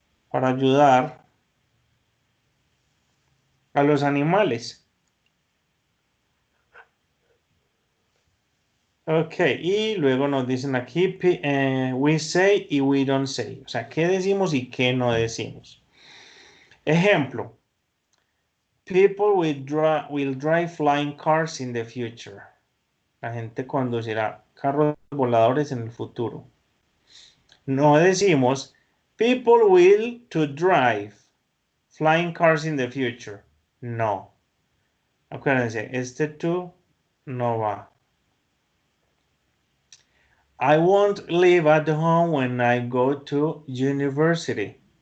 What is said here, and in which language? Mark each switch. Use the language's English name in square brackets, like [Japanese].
[Spanish] Para ayudar a los animales. Ok, y luego nos dicen aquí, [English] we say [Spanish] y [English] we don't say. [Spanish] O sea, ¿qué decimos y qué no decimos? [English] Ejemplo, people will drive flying cars in the future. [Spanish] La gente conducirá carros voladores en el futuro. No decimos, [English] people will to drive flying cars in the future. No. [Spanish] Acuérdense, este to no va. [English] I won't live at home when I go to university.